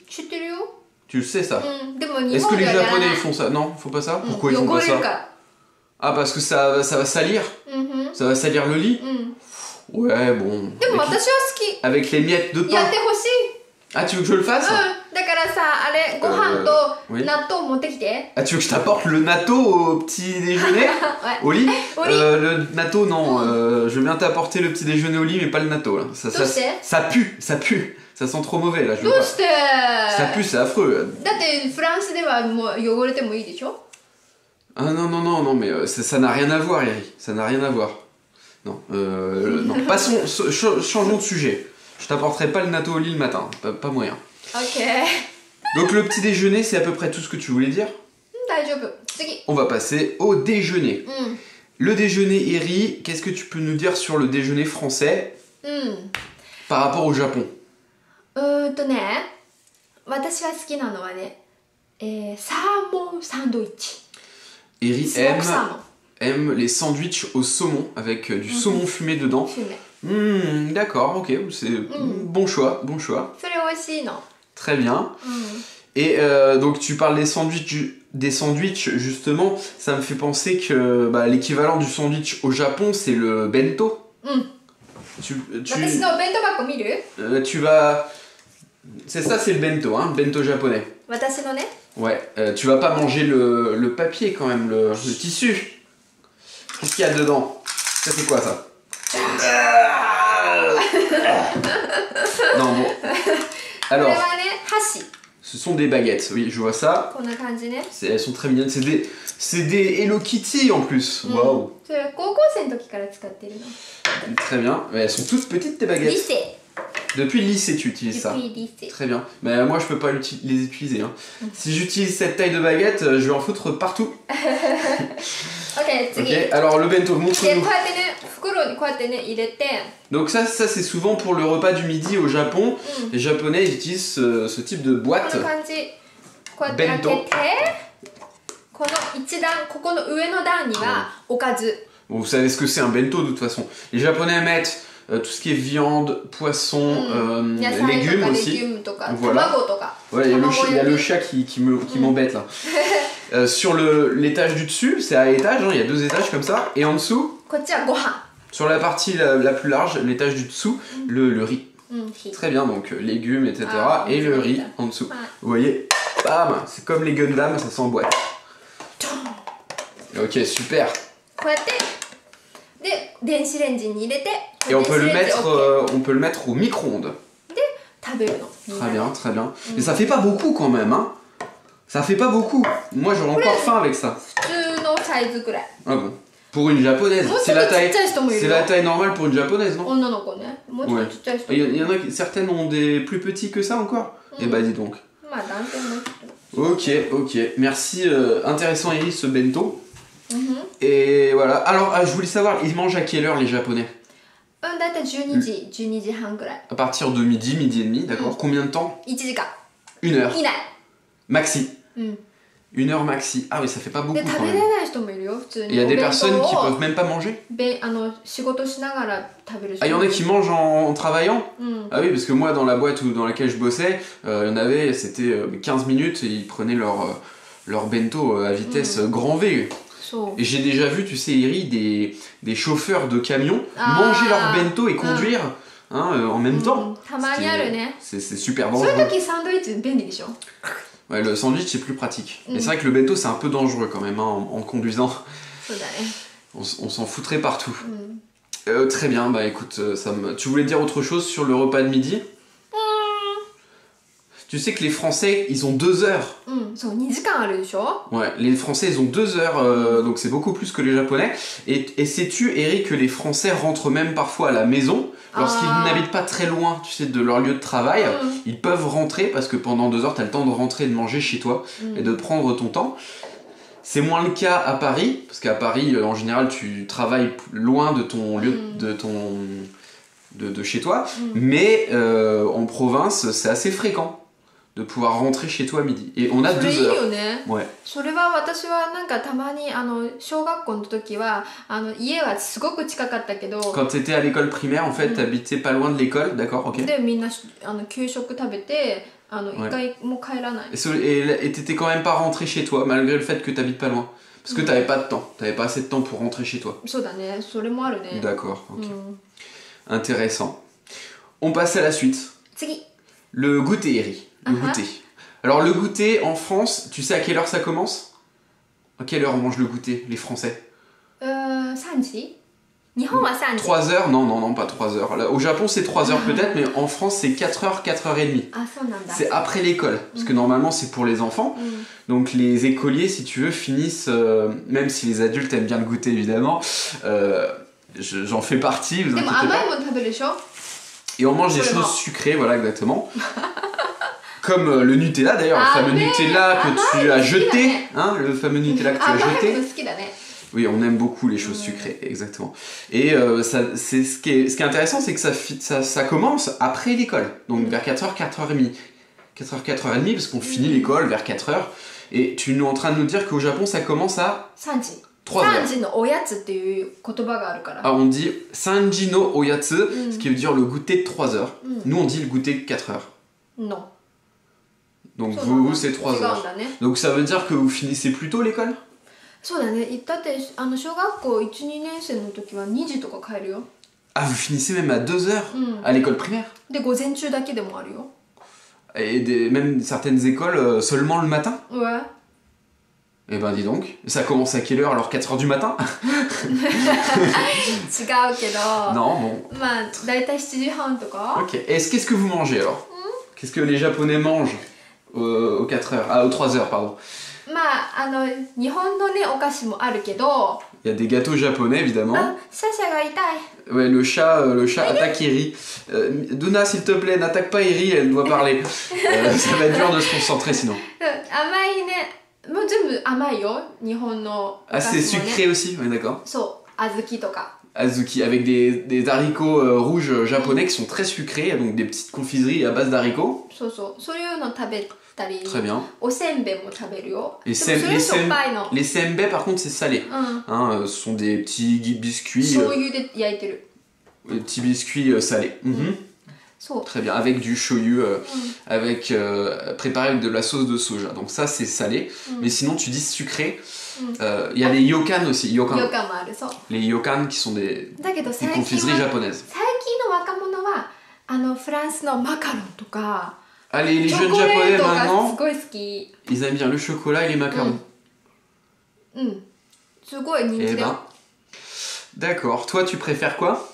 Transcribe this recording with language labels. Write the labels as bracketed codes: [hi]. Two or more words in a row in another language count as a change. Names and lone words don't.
[fr] Tu le sais ça? Est-ce que les Japonais ils font ça? Non, ils font pas ça? Pourquoi ils font pas ça? Ah, parce que ça va salir? Ça va salir le lit? Ouais, bon. Avec les miettes de pain. Ah, tu veux que je le fasse? [ja] だからさ、あれ、ご飯と [fr] oui. [ja] 納豆持ってきて。 [fr] Ah, tu veux que je t'apporte le natto au petit déjeuner? Ouais. Au lit? Au lit. Le natto, non. Je veux bien t'apporter le petit déjeuner au lit, mais pas le natto là. Ça pue, ça pue. Ça sent trop mauvais là. Je veux [ja] どう [fr] pas. [ja] して [fr] Ça pue, c'est affreux. [ja] だってフランスではもう汚れてもいいでしょ [fr] Ah non, non, non, non, mais ça n'a rien à voir, Eri. Ça n'a rien à voir. Non, non. Passons, changeons de sujet. Je t'apporterai pas le natto au lit le matin. Pas moyen. Ok. Donc le petit déjeuner, c'est à peu près tout ce que tu voulais dire. [ja] 大丈夫。次。 [fr] On va passer au déjeuner. [ja] うん。 [fr] Le déjeuner, Eri, qu'est-ce que tu peux nous dire sur le déjeuner français [ja] うん。 [fr] par rapport au Japon? [ja] ね、私は好きなのはね、サーモンサンドイッチ。 [fr] Eri [ja] スモークサーモン。 [fr] aime les sandwichs au saumon avec du saumon fumé dedans. [ja] フメ。 [fr] D'accord, ok, c'est bon choix, bon choix. [ja] それ美味しいの。 [fr] Très bien. [ja] うん。 [fr] Et donc tu parles des sandwichs justement, ça me fait penser que l'équivalent du sandwich au Japon c'est le bento. [ja] うん。 [fr] Tu [ja] 私のお弁当箱見る？ [fr] tu vas... C'est ça, c'est le bento, hein, le bento japonais. [ja] 私のね。 [fr] Ouais, tu vas pas manger le papier quand même, le tissu. Qu'est-ce qu'il y a dedans? Ça c'est quoi ça? Non bon. [ja] これ [fr] Alors, [ja] はね、箸。 [fr] ce sont des baguettes, oui, je vois ça. [ja] こんな感じね。 [fr] Elles sont très mignonnes, c'est des Hello Kitty en plus. Waouh. [ja] それ高校生の時から使ってるの。 [fr] Très bien. Mais elles sont toutes petites tes [ja] リ [fr] baguettes. [ja] セ。 [fr] Depuis le lycée, tu utilises ça. Depuis lycée. Très bien. Mais moi, je peux pas les utiliser. Hein. Si j'utilise cette taille de baguette, je vais en foutre partout. [ja] Ok, 次。 [fr] Ok. Alors le bento, [ja] で、こ [fr] montre-nous. [ja] うやってね、袋にこうやってね、入れて。 [fr] Donc ça c'est souvent pour le repas du midi au Japon. Les Japonais ils utilisent ce type de [ja] こ [fr] boîte. [ja] んな感じ。こうやって開けて。この一段、ここの上の段にはおかず。 [fr] Bon, vous savez ce que c'est un bento de toute façon. Les Japonais mettent tout ce qui est viande, poisson, [ja] 野菜と [fr] légumes [ja] かレ [fr] aussi. [ja] ギュームとか、 [fr] Voilà. [ja] 卵とか。 [fr] Ouais, il y a le [ja] 卵焼き。 [fr] chat qui m'embête là. Sur l'étage du dessus, c'est à étage, hein, il y a 2 étages comme ça. Et en dessous, [ja] こっちはご飯。 [fr] sur la partie la plus large, l'étage du dessous, le riz. [ja] うん、火。 [fr] Très bien, donc légumes, etc. Ah, et le oui, riz ça. en dessous. Ouais. Vous voyez, bam, c'est comme les Gundam, ça s'emboîte. Ok, super. [ja] こうやって。で、電子レンジに入れて。 [fr] Et on peut [ja] 電子レンジ OK [fr] on peut le mettre au micro-ondes. [ja] 食べるの。 [fr] Très bien, très bien. Mais ça fait pas beaucoup quand même, hein. Ça fait pas beaucoup. Moi j'aurais encore faim avec ça. [ja] 普通のサイズくらい。 [fr] Ah bon. Pour une japonaise. [ja] もうち [fr] C'est [ja] ょっ [fr] la [ja] とちっ [fr] taille, [ja] ちゃい人もいる [fr] c'est [ja] よ。 [fr] la taille normale pour une japonaise, non? [ja] 女の子ね。もうちょっとちっちゃい人もい [fr] Il [ja] る。 [fr] y en a certaines ont des plus petits que ça encore. Eh bah dis donc. [ja] まあ男性の人。 [fr] Ok, ok. Merci. Intéressant Iris ce bento. [ja] うん。 [fr] Et voilà. Alors je voulais savoir, ils mangent à quelle heure les japonais? [ja] うん、だいたい12時、12時半くらい。 [fr] À partir de midi, midi et demi, d'accord. Combien de temps? [ja] 1 時間 [fr] Une heure. [ja] 以内。 [fr] Maxi. [ja] うん。 [fr] Une heure maxi. Ah oui, ça fait pas beaucoup [ja] で、 [fr] quand [ja] 食べ [fr] même. [ja] れない人もいるよ、普通 [fr] Il [ja] に。 [fr] y a des [ja] お弁 [fr] personnes [ja] 当 [fr] qui [ja] を [fr] peuvent même pas manger. [ja] 仕事しながら食べる人 [fr] Ah, il y en [ja] も [fr] a [ja] いる [fr] qui mangent en travaillant? [ja] うん。 [fr] Ah oui, parce que moi, dans la boîte dans laquelle je bossais, il y en avait, c'était 15 minutes et ils prenaient leur bento à vitesse grand V. [ja] そう。 [fr] Et j'ai déjà vu, tu sais, Iri, des chauffeurs de camions Ah. manger leur bento et conduire hein, en même [ja] うん [fr] temps. [ja] たまにあるね。 [fr] C'est super [ja] そういう [fr] dangereux. [ja] 時サンドイッチ便利でしょ [fr] Ouais, le sandwich, c'est plus pratique. Mais c'est vrai que le bento, c'est un peu dangereux quand même, hein, en conduisant. [ja] そうだね。 [fr] On s'en foutrait partout. [ja] うん。 [fr] Très bien, bah écoute, tu voulais dire autre chose sur le repas de midi? Tu sais que les Français, ils ont 2 heures. [ja] うん、そう、2時間あるでしょ [fr] Ouais, les Français, ils ont 2 heures, donc c'est beaucoup plus que les Japonais. Et sais-tu, Eric, que les Français rentrent même parfois à la maison lorsqu'ils Ah. n'habitent pas très loin, tu sais, de leur lieu de travail. Ils peuvent rentrer parce que pendant 2 heures, tu as le temps de rentrer et de manger chez toi et de prendre ton temps. C'est moins le cas à Paris, parce qu'à Paris, en général, tu travailles loin de ton lieu, de chez toi. Mais en province, c'est assez fréquent de pouvoir rentrer chez toi à midi. Et on a [ja] そ [fr] 2 [ja] れいい [fr] heures. [ja] よね。 [fr] Ouais. [ja] それは私はなんかたまに小学校の時は家はすごく近かったけど [fr] Quand tu étais à l'école primaire, en fait, t'habitais pas loin de l'école, d'accord, ok. [ja] でみんな給食食べて一回も帰らない [fr] Et t'étais quand même pas rentré chez toi, malgré le fait que t'habites pas loin. Parce que t'avais pas de temps, t'avais pas assez de temps pour rentrer chez toi. [ja] そうだねそれもあるね [fr] D'accord, ok. [ja] うん、 [fr] Intéressant. On passe à la suite. [ja] 次 [fr] Le goûter, Eri. Le goûter. Alors le goûter en France, tu sais à quelle heure ça commence? À quelle heure on mange le goûter, les Français? [ja] 3 時日本は3時 [fr] 3 heures? Non, non, non, pas 3 heures. Là, au Japon, c'est 3 heures peut-être, mais en France, c'est 4 heures, 4h30. [ja] あ、そうなんだ [fr] C'est après l'école, parce que normalement, c'est pour les enfants. Donc les écoliers, si tu veux, finissent, même si les adultes aiment bien le goûter, évidemment, j'en fais partie, vous [ja] でも [fr] inquiétez [ja] 甘 [fr] pas. [ja] いもの食べるでしょ [fr] Et on mange des Absolument. choses sucrées, voilà, exactement. Comme le Nutella, d'ailleurs, Ah, le fameux mais Nutella que ah, tu as mais jeté, si, hein, le fameux Nutella que tu [ja] 甘 [fr] as [ja] い [fr] jeté. [ja] の好きだね [fr] Oui, on aime beaucoup les choses sucrées, exactement. Et c'est ce qui est intéressant, c'est que ça commence après l'école, donc vers 4h, 4h30. 4h, 4h30, parce qu'on finit l'école vers 4h. Et tu es en train de nous dire qu'au Japon, ça commence à [ja] 3時 [fr] 3 heures. [ja] 3 時のおやつっていう言葉があるから [fr] Ah, on dit [ja] 三時のおやつ, [fr] ce qui veut dire le goûter de 3 heures. Nous, on dit le goûter de 4 heures. [ja] の [fr] Donc [ja] そうなんだ [fr] vous, c'est 3 [ja] 違うん [fr] heures. [ja] だね [fr] Donc ça veut dire que vous finissez plus tôt l'école? [ja] そうだねだって小学校 1,2 年生の時は2時とか帰るよ [fr] Ah, vous finissez même à 2 heures à l'école primaire? [ja] で午前中だけでもあるよ [fr] Et même certaines écoles seulement le matin? Ouais Eh ben dis donc, ça commence à quelle heure alors? 4h du matin? [ja] 違うけど [fr] Non, bon. [ja] まあ大体7時半とか [fr] Ok. Qu'est-ce que vous mangez alors? Qu'est-ce que les Japonais mangent aux 4 heures? Ah, aux 3 heures, pardon. [ja] まあ日本のねお菓子もあるけど [fr] Il y a des gâteaux japonais évidemment. [ja] あシャシャが痛い [fr] Ouais, le chat attaque Eri. Duna, s'il te plaît, n'attaque pas Eri, elle doit parler. Ça va être dur de se concentrer sinon. [ja] 甘いねもう全部甘いよ日本のお [fr] Ah, [ja] 菓子 [fr] c'est [ja] もね [fr] sucré aussi? Oui, d'accord. [ja] そう小豆とか [fr] Azuki, avec des haricots rouges japonais qui sont très sucrés, donc des petites confiseries à base d'haricots. [ja] そうそうそういうの食べたり [fr] Très bien. [ja] おせんべいも食べるよ [fr] Les [ja] でもそれしょっぱいの [fr] les senbei, par contre, c'est salé. [ja] うん [fr] Hein, ce sont des petits biscuits, [ja] 醤油で焼いてる [fr] des petits biscuits salés. Mhm. [ja] そう [fr] Très bien, avec du shoyu, avec, préparé avec de la sauce de soja. Donc ça, c'est salé. Mais sinon, tu dis sucré. Il y a les yokan aussi. [ja] よかもあるそう [fr] Les yokan qui sont des [ja] だけど最 [fr] confiseries [ja] 近は [fr] japonaises. [ja] 最近の若者はフランスのマカロンとか [fr] Ah, les [ja] チョ [fr] jeunes [ja] コレ [fr] japonais [ja] ートがす [fr] maintenant, [ja] ごい好き [fr] ils aiment bien le chocolat et les macarons. [ja] うんすごい人 [fr] Eh [ja] 気だ [fr] ben, [ja] よ [fr] d'accord. Toi, tu préfères quoi?